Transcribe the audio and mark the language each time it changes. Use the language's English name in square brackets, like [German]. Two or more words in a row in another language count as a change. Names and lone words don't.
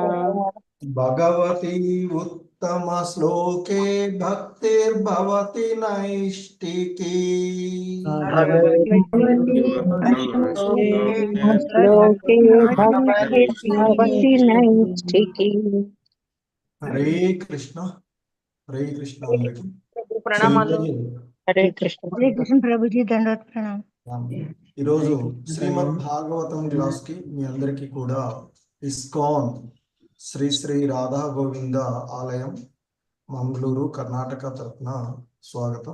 [Sanskrit] भगवती उत्तमश्लोके भक्तिर्भवति नैष्टिकी। भगवति उत्तमश्लोके श्लोके भक्तिर्भवति नैष्ठिकी। हरे कृष्ण। हरे कृष्ण [Telugu] అందరికి। సో ప్రణామాలు। ఈరోజు హరే కృష్ణ హరే కృష్ణ ప్రభుజీ దండవత్ ప్రణామం. ఈరోజు శ్రీమద్ భాగవతం క్లాస్ కి మీ అందరికీ కూడా ఇస్కాన్ శ్రీ శ్రీ రాధా గోవింద ఆలయం మంగళూరు కర్ణాటక తరఫున స్వాగతం.